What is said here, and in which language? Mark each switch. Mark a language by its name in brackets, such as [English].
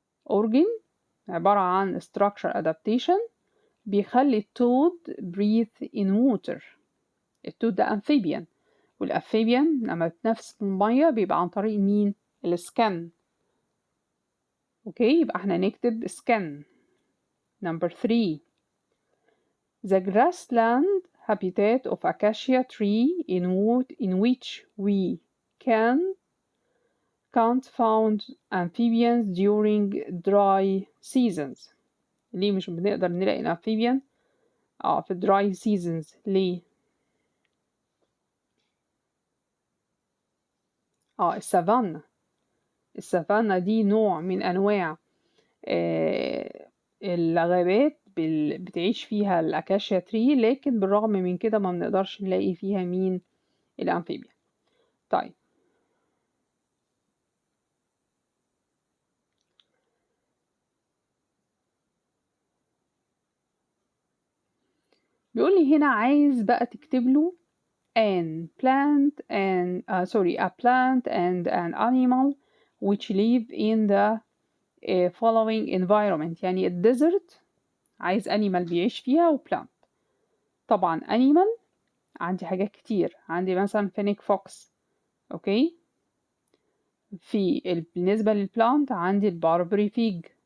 [English] organ [Arabic] عبارة عن [English] structure adaptation [Arabic] بيخلي التود [English] breathe in water. [Arabic] التود ده amphibian، والأمفيبيان لما بتنفس في المية بيبقى عن طريق مين؟ السكن. اوكي، يبقى احنا نكتب skin. [English] number 3 the grassland habitat of acacia tree in which we can't find amphibians during dry seasons. [Arabic] ليه مش بنقدر نلاقي الامفيبيان في [English] dry seasons؟ [Arabic] ليه؟ السافانا دي نوع من انواع الغابات بتعيش فيها الأكاشيا تري، لكن بالرغم من كده ما بنقدرش نلاقي فيها مين؟ الأمفيبيا. طيب بيقول لي هنا عايز بقى تكتب له [English] a plant and an animal which live in the following environment. [Arabic] يعني الديزرت عايز animal بيعيش فيها و plant. طبعا animal عندي حاجات كتير، عندي مثلا فينيك فوكس. اوكي، بالنسبة للبلانت عندي الباربري فيج.